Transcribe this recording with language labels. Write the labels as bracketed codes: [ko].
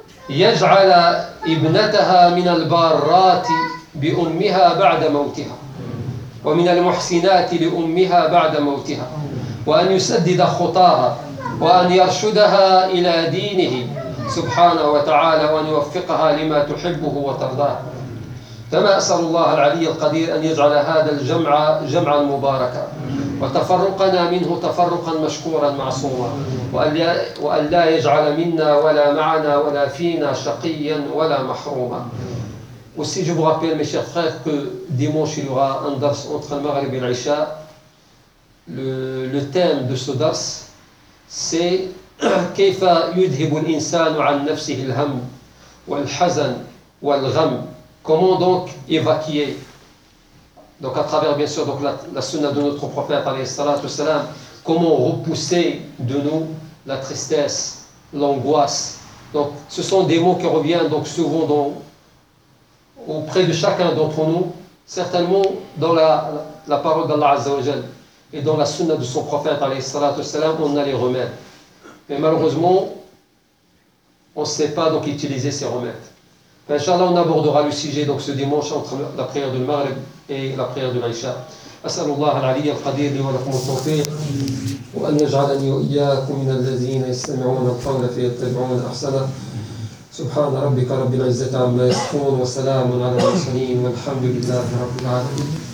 [ar] يجعل ابنتها من البارات بأمها بعد موتها ومن المحسنات لأمها بعد موتها وأن يسدد خطاها وأن يرشدها إلى دينه سبحانه وتعالى وأن يوفقها لما تحبه وترضاه. فما أسأل الله العلي القدير أن يجعل هذا الجمع جمعا مباركا وتفرقنا منه تفرقا مشكورا معصوما وأن لا يجعل منا ولا معنا ولا فينا شقيا ولا محروما. [fr] Aussi je vous rappelle mes chers frères que dimanche il y aura un dars entre le Maghrib et l'Isha. Le thème de ce dars c'est [ar] كيف يذهب الإنسان عن نفسه الهم والحزن والغم. [fr] Comment donc évacuer, donc à travers bien sûr donc la sunna de notre prophète, alayhi salatu salam, comment repousser de nous la tristesse, l'angoisse. Donc ce sont des mots qui reviennent donc souvent dans, auprès de chacun d'entre nous, certainement dans la parole d'Allah Azza wa Jal, et dans la sunna de son prophète, alayhi salatu salam, on a les remèdes. Mais malheureusement, on ne sait pas donc utiliser ces remèdes. Inch'Allah, on abordera le sujet donc ce dimanche entre la prière du Maghrib et la prière de l'Aïcha. [ar] أسأل الله العلي القدير لي ولكم التوفيق وأن يجعلني وإياكم من الذين يستمعون القول فيتبعون أحسنه. سبحان ربك رب العزة عما يصفون وسلام على المرسلين والحمد لله رب العالمين.